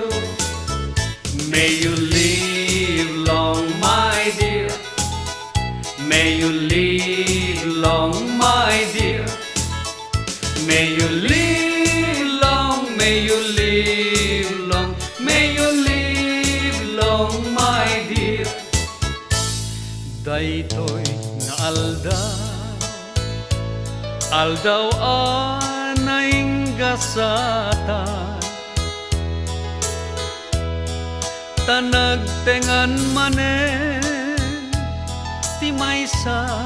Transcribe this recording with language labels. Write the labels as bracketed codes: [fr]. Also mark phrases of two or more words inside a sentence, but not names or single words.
[en] May you live long, my dear. May you live long, my dear. May you live long, may you live long, may you live long, my dear. [ilo] Daytoy nga aldaw a nainggasatan, tanagtengan manen ti maysa